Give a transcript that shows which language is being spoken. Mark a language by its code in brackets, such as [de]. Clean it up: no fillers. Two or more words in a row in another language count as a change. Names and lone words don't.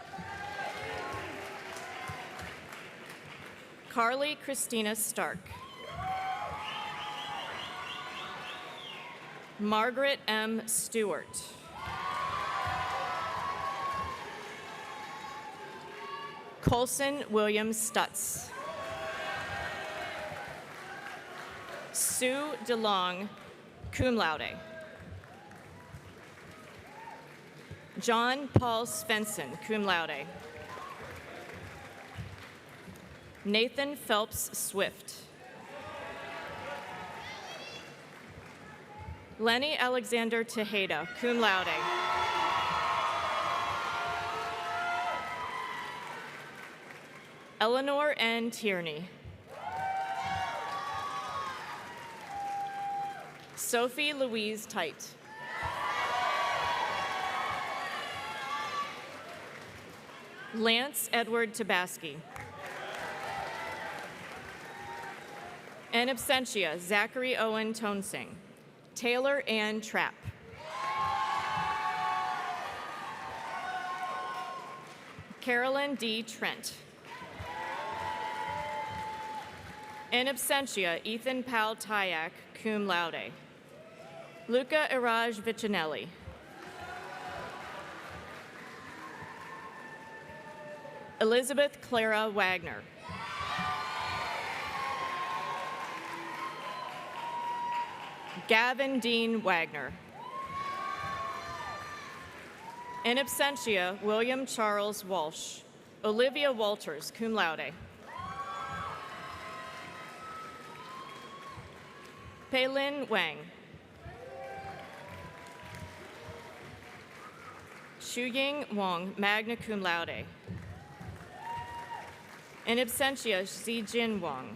[en] Carly Christina Stark. Margaret M. Stewart. Colson William Stutz. Sue DeLong, [la] cum laude. [en] John Paul Svensson, [la] cum laude. [en] Nathan Phelps Swift. Lenny Alexander Tejeda, [la] cum laude. [en] Eleanor N. Tierney. Sophie Louise Tite. Lance Edward Tabaski. [la] In absentia, [en] Zachary Owen Tonesing. Taylor Ann Trapp. Carolyn D. Trent. [la] In absentia, [en] Ethan Powell Tyak, [la] cum laude. [en] Luca Iraj Vicinelli. Elizabeth Clara Wagner. Gavin Dean Wagner. [la] In absentia, [en] William Charles Walsh. Olivia Walters, [la] cum laude. [en] Peilin Wang. Shuying Wang, [la] magna cum laude. In absentia, [en] Zijin Wang.